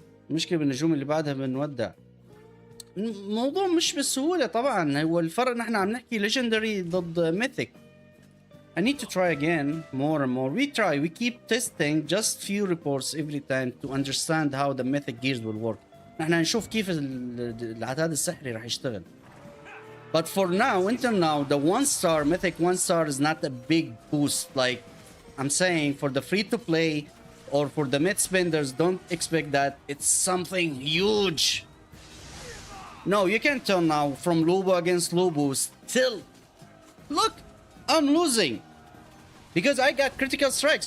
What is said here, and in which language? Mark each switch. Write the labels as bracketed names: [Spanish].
[Arabic] المشكلة بالنجوم اللي بعدها بنودع. الموضوع مش بالسهولة طبعا. هو الفرق نحن عم نحكي legendary ضد mythic. [English] I need to try again more and more. We keep testing just few reports every time to understand how the mythic gears will work. [Arabic] نحن نشوف كيف العتاد السحري راح يشتغل. [English] But for now, until now, the 1 star, mythic 1 star is not a big boost. Like I'm saying, for the free to play or for the mid spenders, don't expect that it's something huge. No, you can tell now from Lubu against Lubu. Still, look, I'm losing because I got critical strikes.